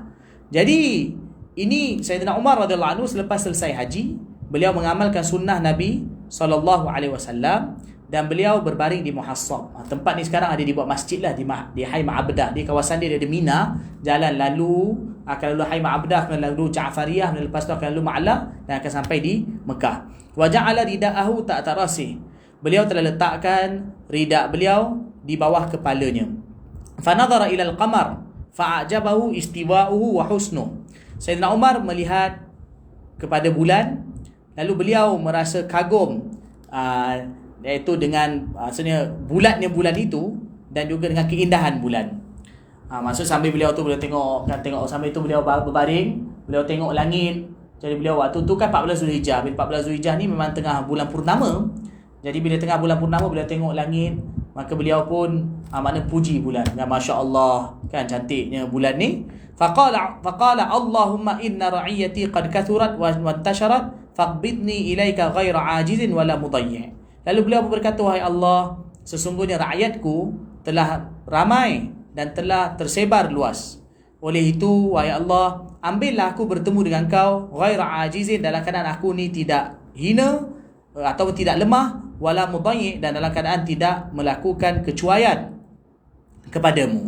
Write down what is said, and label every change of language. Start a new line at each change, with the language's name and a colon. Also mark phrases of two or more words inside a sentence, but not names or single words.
Malay: Jadi ini Sayyidina Umar
Arabic: رضي الله عنه
Malay: selepas selesai haji, beliau mengamalkan sunnah Nabi
Arabic: صلى الله عليه وسلم
Malay: dan beliau berbaring di Muhassab. Tempat ni sekarang ada dibuat masjid lah di Hai Ma'abdah. Di kawasan dia ada Mina, jalan lalu akan lalu Hai Ma'abdah, akan lalu Ja'fariyah, dan lepas tu akan lalu Ma'la, dan akan sampai di Mekah.
Arabic: وجعل رداءه تحت رأسه.
Malay: Beliau telah letakkan ridak beliau di bawah kepalanya.
Arabic: فنظر إلى القمر فأعجبه استواؤه وحسنه.
Malay: Sayyidina Umar melihat kepada bulan, lalu beliau merasa kagum, iaitu dengan maksudnya bulatnya bulan itu, dan juga dengan keindahan bulan. Maksud sambil beliau tengok sambil itu beliau berbaring, beliau tengok langit. Jadi beliau waktu tu kan 14 Zulhijjah. Bila 14 Zulhijjah ni memang tengah bulan purnama. Jadi bila tengah bulan purnama, beliau tengok langit, maka beliau pun makna puji bulan. Ya, masya-Allah, kan cantiknya bulan ni.
Arabic: فقال اللهم إن رعيتي قد كثرت وانتشرت فاقبضني إليك غير عاجز ولا مضيع'.
Malay: Lalu beliau berkata, wahai Allah, sesungguhnya rakyatku telah ramai dan telah tersebar luas. Oleh itu, wahai Allah, ambillah aku bertemu dengan kau
Arabic: غير عاجز,
Malay: dalam keadaan aku ni tidak hina atau tidak lemah,
Arabic: ولا مضيع',
Malay: dan dalam keadaan tidak melakukan kecuaian kepadamu.